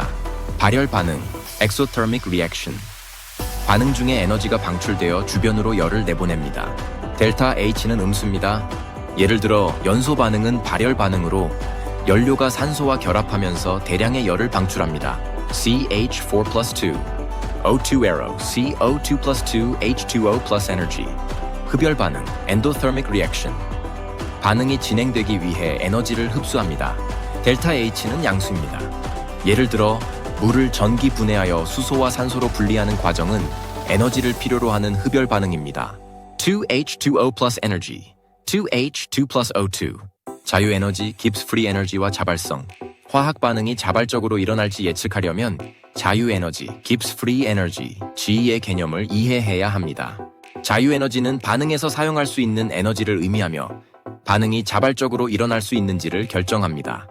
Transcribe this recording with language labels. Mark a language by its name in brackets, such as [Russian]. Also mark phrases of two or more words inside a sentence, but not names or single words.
[Korean] 발열 반응, [English] exothermic reaction. [Korean] 반응 중에 에너지가 방출되어 주변으로 열을 내보냅니다. 델타 H는 음수입니다. 예를 들어 연소 반응은 발열 반응으로 연료가 산소와 결합하면서 대량의 열을 방출합니다. [English] CH4 plus 2, O2 arrow, CO2 plus 2, H2O plus energy. [Korean] 흡열 반응, [English] endothermic reaction. [Korean] 반응이 진행되기 위해 에너지를 흡수합니다. 델타 H는 양수입니다. 예를 들어 물을 전기 분해하여 수소와 산소로 분리하는 과정은 에너지를 필요로 하는 흡열 반응입니다. [English] 2H2O plus energy, 2H2 plus O2. [Korean] 자유 에너지, 깁스 프리 에너지와 자발성. 화학 반응이 자발적으로 일어날지 예측하려면 자유 에너지, [English] Gibbs free energy, [Korean] G의 개념을 이해해야 합니다. 자유 에너지는 반응에서 사용할 수 있는 에너지를 의미하며 반응이 자발적으로 일어날 수 있는지를 결정합니다.